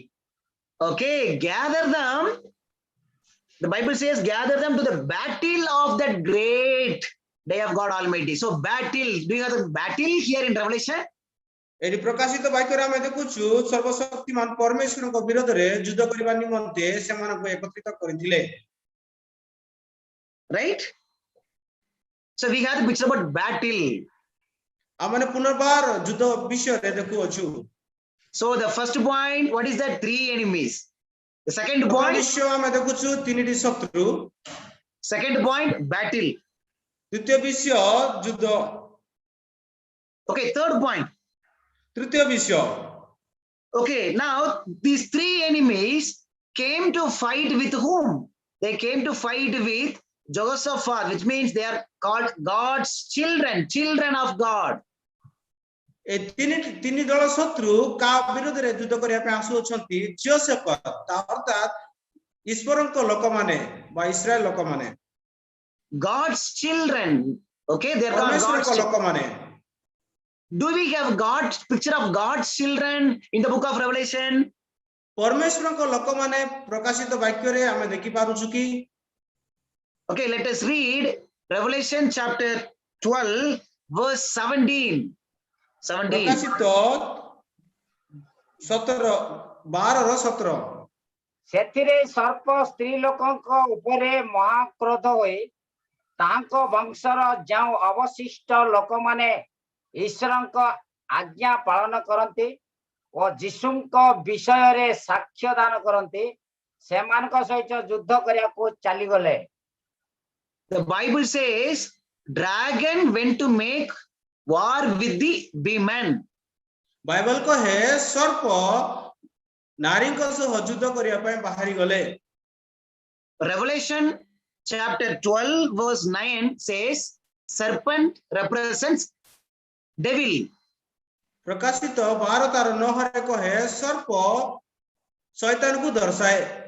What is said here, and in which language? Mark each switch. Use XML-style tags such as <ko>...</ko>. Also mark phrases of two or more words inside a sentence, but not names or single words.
<en>Okay, gather them. The Bible says, gather them to the battle of that great day of God Almighty. So, battle. Do you have the battle here in Revelation?</en> <or>ଏଠି ପ୍ରକାଶିତ ବାକ୍ୟରେ ଆମେ ଦେଖୁଛୁ ସର୍ବଶକ୍ତିମାନ ପରମେଶ୍ୱରଙ୍କ ବିରୋଧରେ ଯୁଦ୍ଧ କରିବା ନିମନ୍ତେ ସେମାନଙ୍କୁ ଏକତ୍ରିତ କରିଥିଲେ</or> <en>Right? So, we have the picture about battle.</en> <or>ଆମେ ପୁନର୍ବାର ଯୁଦ୍ଧ ବିଷୟରେ ଦେଖୁଅଛୁ</or> <en>So, the first point, what is that? 3 enemies. The second</en> <or>ପ୍ରଥମ</or> <en>point,</en> <or>ବିଷୟ ଆମେ ଦେଖୁଛୁ 3ଟି ଶତ୍ରୁ</or> <en>second point, battle.</en> <or>ଦ୍ୱିତୀୟ ବିଷୟ ଯୁଦ୍ଧ</or> <en>Okay, third point.</en> <or>ତୃତୀୟ ବିଷୟ</or> <en>Okay, now these 3 enemies came to fight with whom? They came to fight with Jehoshaphat, which means they are called God's children, children of God.</en> <or>ଏ ତିନି ଦଳ ଶତ୍ରୁ କାହା ବିରୋଧରେ ଯୁଦ୍ଧ କରିବା ପାଇଁ ଆସୁଅଛନ୍ତି ଯୋସେଫ ଅର୍ଥାତ୍ ଈଶ୍ୱରଙ୍କ ଲୋକମାନେ ବା ଇସ୍ରାଏଲ ଲୋକମାନେ</or> <en>God's children. Okay, they are called God's</en> <or>ପରମେଶ୍ୱରଙ୍କ</or> <en>children.</en> <or>ଲୋକମାନେ</or> <en>Do we have God's picture of God's children in the book of Revelation?</en> <or>ପରମେଶ୍ୱରଙ୍କ ଲୋକମାନେ ପ୍ରକାଶିତ ବାକ୍ୟରେ ଆମେ ଦେଖିପାରୁଛୁ କି</or> <en>Okay, let us read Revelation chapter 12, verse 17. 17.</en> <or>ପ୍ରକାଶିତ 12 ର 17 ସେଥିରେ ସର୍ପ ସ୍ତ୍ରୀ ଲୋକଙ୍କ ଉପରେ ମହାକ୍ରୋଧ ହୋଇ ତାଙ୍କ ବଂଶର ଯେଉଁ ଅବଶିଷ୍ଟ ଲୋକମାନେ ଈଶ୍ୱରଙ୍କ ଆଜ୍ଞା ପାଳନ କରନ୍ତି ଓ ଯୀଶୁଙ୍କ ବିଷୟରେ ସାକ୍ଷ୍ୟ ଦାନ କରନ୍ତି ସେମାନଙ୍କ ସହିତ ଯୁଦ୍ଧ କରିବାକୁ ଚାଲିଗଲେ।</or> <en>The Bible says, dragon went to make war with the women.</en> <or>ବାଇବଲ କହେ ସର୍ପ ନାରୀଙ୍କ ସହ ଯୁଦ୍ଧ କରିବା ପାଇଁ ବାହାରି ଗଲେ</or> <en>Revelation chapter 12, verse 9 says, serpent represents devil.</en> <or>ପ୍ରକାଶିତ 12 ତାର 9 କହେ ସର୍ପ ଶୈତାନକୁ ଦର୍ଶାଏ</or>